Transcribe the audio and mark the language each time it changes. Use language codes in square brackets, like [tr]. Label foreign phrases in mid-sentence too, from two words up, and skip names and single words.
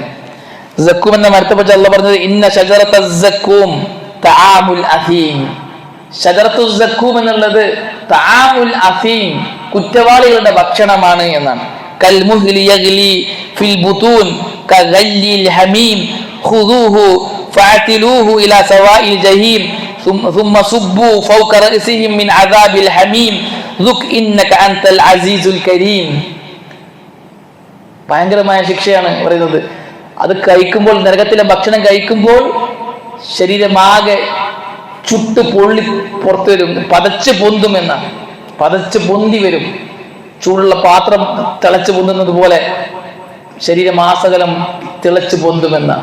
[ml] സക്കൂം എന്ന മരത്തെ പറ്റി അള്ളാഹ് പറഞ്ഞത്, [ar] إن شجرة الزقوم طعام الأثيم. شجرة الزقوم [ml] എന്നുള്ളത് [ar] طعام الأثيم, [ml] കുറ്റവാളികളുടെ ഭക്ഷണമാണ് എന്നാണ്. [ar] كالمهل يغلي في البطون كغلي الحميم خذوه فاعتلوه إلى سواء الجحيم ثم صبوا فوق رأسهم من عذاب الحميم ذق إنك أنت العزيز الكريم. [ml] ഭയങ്കരമായ ശിക്ഷയാണ് പറയുന്നത്. അത് കഴിക്കുമ്പോൾ, നരകത്തിലെ ഭക്ഷണം കഴിക്കുമ്പോൾ ശരീരമാകെ ചുട്ട് പൊള്ളി പുറത്തു വരും, പതച്ച് പൊന്തുമെന്നാണ്. പതച്ച് പൊന്തി വരും. ചൂടുള്ള പാത്രം തിളച്ച് പൊന്തുന്നത് പോലെ ശരീരമാസകലം തിളച്ച് പൊന്തുമെന്നാണ്.